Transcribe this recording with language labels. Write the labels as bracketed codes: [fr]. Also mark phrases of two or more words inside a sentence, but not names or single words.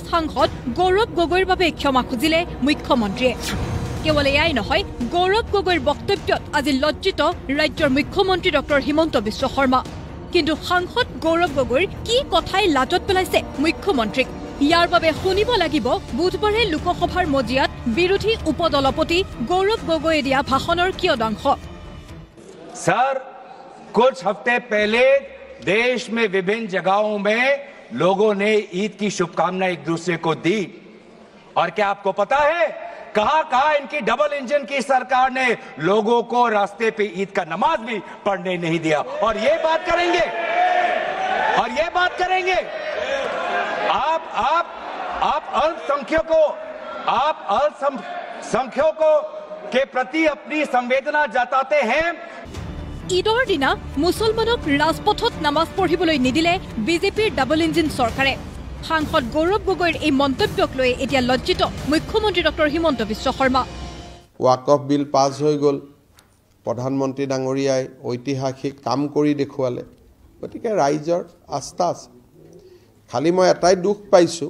[as] সাংসদ গৌৰৱ গগৈৰ বাবে ক্ষমা খুজিলে মুখ্যমন্ত্ৰীয়ে কেৱল এয়াই নহয় গৌৰৱ গগৈৰ বক্তব্যত আজি লজ্জিত ৰাজ্যৰ মুখ্যমন্ত্ৰী ডক্টৰ হিমন্ত বিশ্ব শৰ্মা কিন্তু সাংসদ গৌৰৱ গগৈৰ কি কথাই লাজত পেলাইছে মুখ্যমন্ত্ৰীক ইয়াৰ বাবে শুনিব লাগিব বুধবাৰে লোকসভাৰ মজিয়াত বিৰোধী উপদলপতি গৌৰৱ গগৈয়ে দিয়া ভাষণৰ কিয়দাংশ [hi] सर कुछ हफ्ते पहले देश में विभिन्न जगहों में लोगों ने ईद की शुभकामनाएं एक दूसरे को दी और क्या आपको पता है कहां इनकी [en] double engine [hi] की सरकार ने लोगों को रास्ते पे ईद का नमाज भी पढ़ने नहीं दिया और ये बात करेंगे आप अल्पसंख्यकों के प्रति अपनी संवेदना जताते हैं [as] ঈদৰ দিনা মুছলমানক ৰাজপথত নামাজ পঢ়িবলৈ নিদিলে বিজেপিৰ [en] double engine [as] চৰকাৰে সাংসদ গৌৰৱ গগৈৰ এই মন্তব্যক লৈ এতিয়া লজ্জিত মুখ্যমন্ত্ৰী ডক্টৰ হিমন্ত বিশ্ব শৰ্মা ওয়াকফ [en] bill pass [as] হৈ গ'ল প্ৰধানমন্ত্ৰী ডাঙৰীয়াই ঐতিহাসিক কাম কৰি দেখুৱালে গতিকে ৰাইজৰ আস্থা আছে খালি মই এটাই দুখ পাইছোঁ